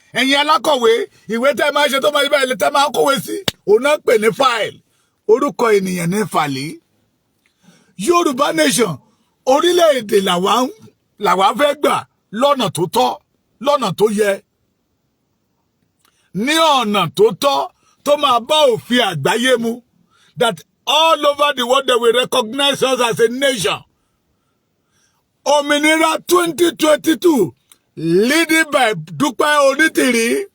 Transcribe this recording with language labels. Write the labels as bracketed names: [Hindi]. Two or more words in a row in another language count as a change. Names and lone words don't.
[Yoruba] Ẹ̀yin alákọ̀wé, ìwé tẹ́ ẹ máa ṣe tó máa ṣe báyìí, tẹ́ ẹ máa kọ̀wé sí, òun náà pè ní fáìlì. Orúkọ ènìyàn ní fàlí. Yorùbá Nation, orílẹ̀-èdè làwa ń, làwa fẹ́ gbà lọ́nà tó tọ́, lọ́nà tó yẹ. Ní ọ̀nà tó tọ́, tó máa bá òfin àgbáyé mu. [English] That all over the world they will recognize us as a nation. [Yoruba] Òmìnira twenty twenty-two, [English] leading by [Yoruba] Dúpẹ́ Onítìrí.